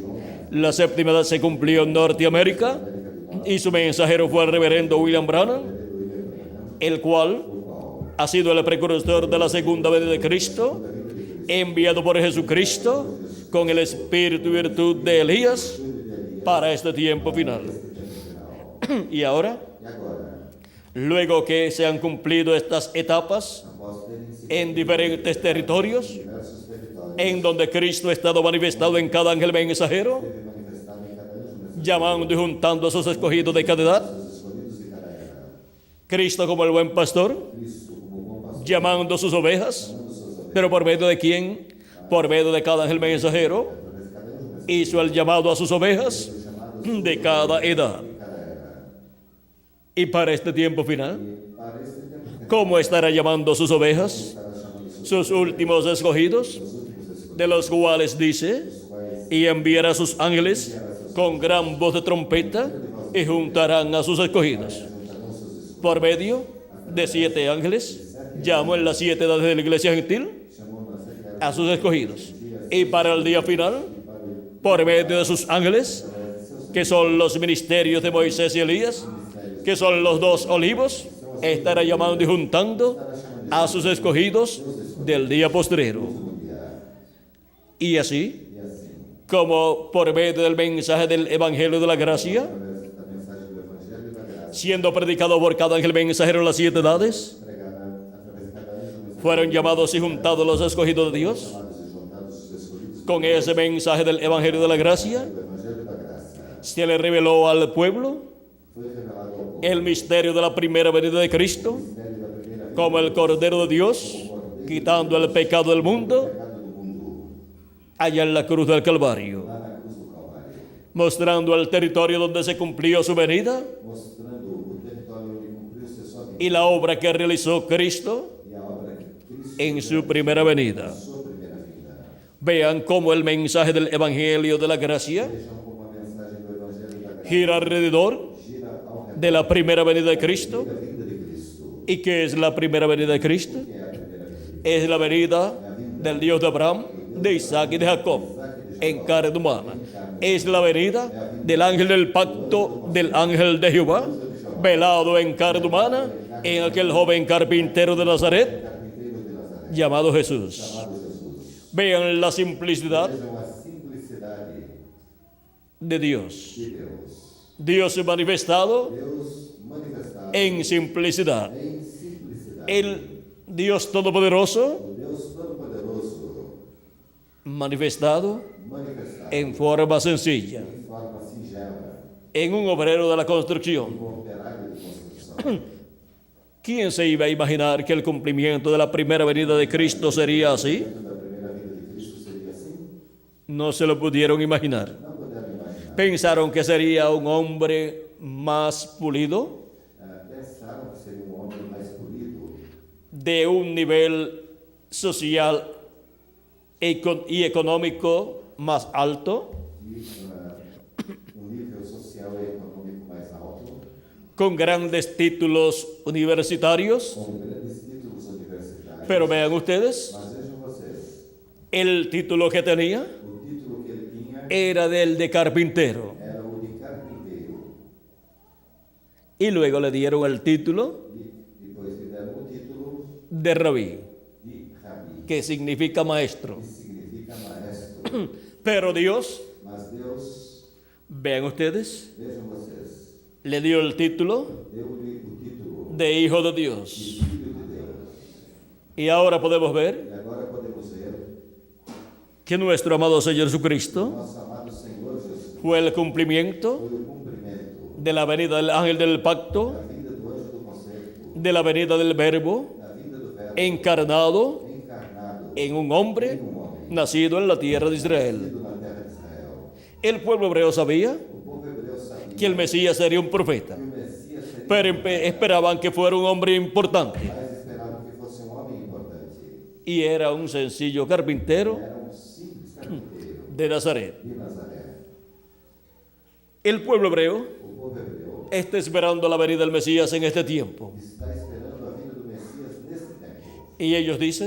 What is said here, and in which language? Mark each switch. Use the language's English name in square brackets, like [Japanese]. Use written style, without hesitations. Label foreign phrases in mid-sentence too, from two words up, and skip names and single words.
[Spanish] La séptima edad se cumplió en Norteamérica y su mensajero fue el reverendo William Branham, el cual ha sido el precursor de la segunda venida de Cristo, enviado por Jesucristo con el espíritu y virtud de Elías para este tiempo final. Y ahora, [Portuguese] E agora, [Spanish] luego que se han cumplido estas etapas [Portuguese] após terem se [Spanish] en diferentes territorios, [Portuguese] diversos territórios, [Spanish] en donde Cristo ha estado manifestado en cada ángel mensajero, [Portuguese] teve manifestado em cada anjo mensageiro, [Spanish] llamando y juntando a sus escogidos de cada edad, [Portuguese] os escolhidos de cada era. [Spanish] Cristo como el buen pastor, [Portuguese] Cristo, como bom pastor, [Spanish] llamando a sus ovejas, [Portuguese] amando suas ovelhas, [Spanish] pero por medio de quién, por medio de cada ángel mensajero, [Portuguese] através de cada anjo mensageiro, [Spanish] hizo el llamado a sus ovejas [Portuguese] chamado [Spanish] de cada edad. [Portuguese] de cada era. [Spanish] Y para este tiempo final, [Portuguese] E para este tempo, [Spanish] ¿cómo estará llamando a sus ovejas? [Portuguese] estará chamando [Spanish] Sus últimos escogidos, [Portuguese] os últimos escolhidos, [Spanish] de los cuales dice, [Portuguese] os quais [Spanish] y enviará a sus ángeles con gran voz de trompeta y juntarán a sus escogidos. [Portuguese] juntarão seus escolhidos. [Spanish] Por medio de 7 ángeles, llamó en las 7 edades de la iglesia gentil [Portuguese] Chamou nas 7 [Spanish] a sus escogidos. Y para el día final, por medio de sus ángeles, que son los ministerios de Moisés y Elías, que son los 2 olivos, estará llamando y juntando a sus escogidos del día postrero. Y así, [Portuguese] E assim, [Spanish] como por medio del mensaje del Evangelio de la Gracia, [Portuguese] através da mensagem do Evangelho da Graça, [Spanish] siendo predicado por cada ángel mensajero en las 7 edades, [Portuguese] pregada através de cada anjo, [Spanish] fueron llamados y juntados los escogidos de Dios [Portuguese] chamados e juntados os escolhidos [Spanish] con ese mensaje del Evangelio de la Gracia. [Portuguese] do Evangelho da Graça. [Spanish] Se le reveló al pueblo [Portuguese] Foi revelado ao povo [Spanish] el misterio de la primera venida de Cristo, [Portuguese] o mistério da primeira vinda [Spanish] como el Cordero de Dios, quitando el pecado del mundo, [Portuguese] do pecado do mundo, [Spanish] allá en la cruz del Calvario, [Portuguese] lá na cruz do Calvário, [Spanish] mostrando el territorio donde se cumplió su venida [Portuguese] mostrando o território onde cumpriu-se a sua vida [Spanish] y la obra que realizó Cristo [Portuguese] e a obra que Cristo [Spanish] en su primera venida. [Portuguese] sua primeira vinda. [Spanish] Vean cómo el mensaje del Evangelio de la Gracia [Portuguese] Vejam como a mensagem do Evangelho da Graça [Spanish] gira alrededor [Portuguese] gira ao redor [Spanish] de la primera venida de Cristo. [Portuguese] da vinda de Cristo. [Spanish] ¿Y qué es la primera venida de Cristo? [Portuguese] Que é a primeira vinda? [Spanish] Es la venida del Dios de Abraham, de Isaac y de Jacob, en carne humana. Es la venida del ángel del pacto, del ángel de Jehová, velado en carne humana, en aquel joven carpintero de Nazaret, [Portuguese] Carpinteiro de Nazaré, [Spanish] llamado Jesús. [Portuguese] chamado Jesus. [Spanish] Vean la simplicidad [Portuguese] Vejam a simplicidade [Spanish] de Dios. [Portuguese] de Deus. [Spanish] Dios manifestado [Portuguese] Deus manifestado [Spanish] en simplicidad. [Portuguese] em simplicidade. [Spanish] El Dios Todopoderoso [Portuguese] O Deus Todo-Poderoso [Spanish] manifestado [Portuguese] manifestado [Spanish] en forma sencilla, [Portuguese] em forma singela, [Spanish] en un obrero de la construcción. [Portuguese] um operário de construção. [Spanish] ¿Quién se iba a imaginar que el cumplimiento de la primera venida de Cristo sería así? [Portuguese] Da primeira vinda de Cristo seria assim? [Spanish] No se lo pudieron imaginar. [Portuguese] Não puderam imaginar. [Spanish] Pensaron que sería un hombre más pulido, [Portuguese] Pensaram que seria um homem mais polido, [Spanish] de un nivel social y económico más alto, [Portuguese] de um nível social e econômico mais alto, [Spanish] con grandes títulos universitarios. [Portuguese] com grandes títulos universitários. [Spanish] Pero vean ustedes, [Portuguese] Mas vejam vocês, [Spanish] el título que tenía [Portuguese] o título que ele tinha [Spanish] era del de carpintero. [Portuguese] era o de carpinteiro. [Spanish] Y luego le dieron el título [Portuguese] E depois lhe deram o título [Spanish] de rabí, [Portuguese] de rabi, [Spanish] que significa maestro. [Portuguese] que significa maestro. [Spanish] Pero Dios, [Portuguese] Mas Deus, [Spanish] vean ustedes, [Portuguese] vejam vocês, [Spanish] le dio el título [Portuguese] deu-lhe o título [Spanish] de Hijo de [Portuguese] de [Spanish] Dios. [Portuguese] Filho de Deus. [Spanish] Y ahora podemos ver [Portuguese] E agora podemos ver [Spanish] que nuestro amado Señor Jesucristo [Portuguese] nosso amado Senhor Jesus [Spanish] fue el cumplimiento [Portuguese] foi o cumprimento [Spanish] de la venida del ángel del pacto, [Portuguese] da vinda do anjo do concerto, [Spanish] de la venida del verbo [Portuguese] da vinda do Verbo [Spanish] encarnado [Portuguese] encarnado [Spanish] en un hombre [Portuguese] em um homem, [Spanish] nacido en la tierra de Israel. [Portuguese] nascido na terra de Israel. [Spanish] El pueblo hebreo sabía [Portuguese] O povo hebreu sabia [Spanish] que el Mesías sería un profeta, [Portuguese] que o Messias seria, [Spanish] pero esperaban que fuera un hombre importante. [Portuguese] mas esperavam que fosse um homem importante. [Spanish] Y era un sencillo carpintero [Portuguese] Era um simples carpinteiro [Spanish] de Nazaret. [Portuguese] de Nazaré. [Spanish] El pueblo hebreo [Portuguese] O povo hebreu [Spanish] está esperando la venida del Mesías en este tiempo. [Portuguese] está esperando a vinda do Messias neste tempo. [Spanish] Y ellos dicen